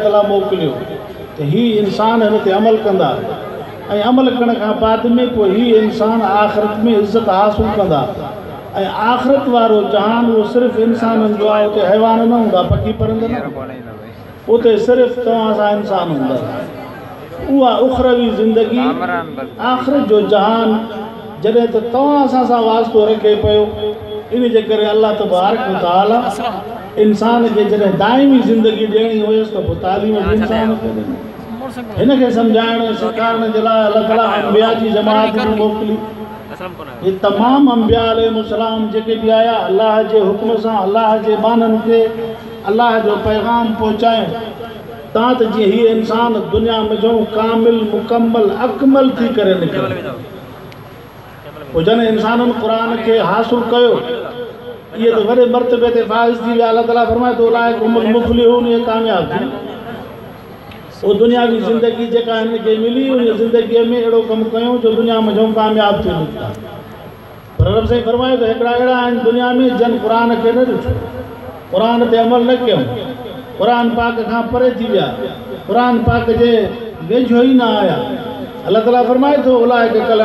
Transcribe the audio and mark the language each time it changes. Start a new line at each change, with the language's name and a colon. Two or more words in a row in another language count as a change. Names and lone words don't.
Sindhi: ताला मोकिलियो त हीउ इंसान हिन ते अमल कंदा ऐं अमल करण खां बाद में पोइ हीउ इंसान आख़िरत में इज़त हासिल कंदा ऐं आख़िरत वारो जहान उहो सिर्फ़ु इंसाननि जो आहे उते हैवान न हूंदा पखी परिंद न उते सिर्फ़ु तव्हां सां इंसान हूंदा उहा उखरवी ज़िंदगी आख़िरत जो जहान जॾहिं त तव्हां असां सां वास्तो रखे पियो इन जे करे अल्लाह तबारक व तआला इंसान खे जॾहिं दाइमी ज़िंदगी ॾियणी हुयसि त पोइ तालीम बि इंसान खे ॾिनी हिन खे सम्झाइण सेखारण जे लाइ अलाह ताला अंबिया जी जमात बि मोकिली ये तमामु अंबिया अलैहिस्सलाम जेके बि आया अल्लाह जे हुक्म सां अल्लाह जे बाननि खे अल्लाह जो पैगाम पहुचायूं तव्हां त जीअं हीअ इंसान दुनिया में जो कामिल मुकम्मल अकमल थी करे निकिरे पोइ जॾहिं इंसाननि क़ुर खे हासिल कयो इहे त वॾे मर्तबे ते फ़ाइज़ थी विया अल्लाह ताला फरमाए थो
Arabic: أولئك هم المفلحون
Sindhi: इहे कामयाब थी वो दुनियावी ज़िंदगी जेका हिनखे मिली उन ज़िंदगीअ में अहिड़ो कमु कयूं जो दुनिया में जो कामयाब थी निकिता पर रब साईं फरमायो त हिकिड़ा अहिड़ा आहिनि दुनिया में जन क़ुर खे न ॾिठो क़ुर ते अमल न कयूं क़ुर पाक खां परे थी विया क़ुर पाक जे वेझो ई न आया अल्लाह ताला फरमाए थो
Arabic: أولئك كال